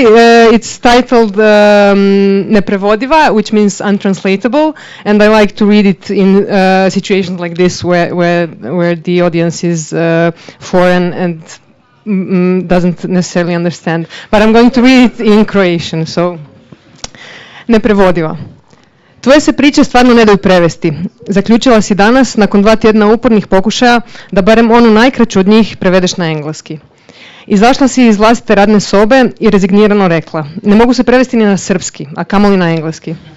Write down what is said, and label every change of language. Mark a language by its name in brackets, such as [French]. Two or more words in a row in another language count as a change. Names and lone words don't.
[English] It's titled Neprevodiva, which means untranslatable, and I like to read it in situations like this where the audience is foreign and doesn't necessarily understand. But I'm going to read it in Croatian, so Neprevodiva. [Croatian] Tvoje se priče stvarno ne daju prevesti. Zaključila si danas, nakon 2 tjedna upornih pokušaja, da barem onu najkraću od njih prevedeš na engleski. Izašla si iz vlastite radne sobe i rezignirano rekla: ne mogu se prevesti ni na srpski, a kamoli na engleski.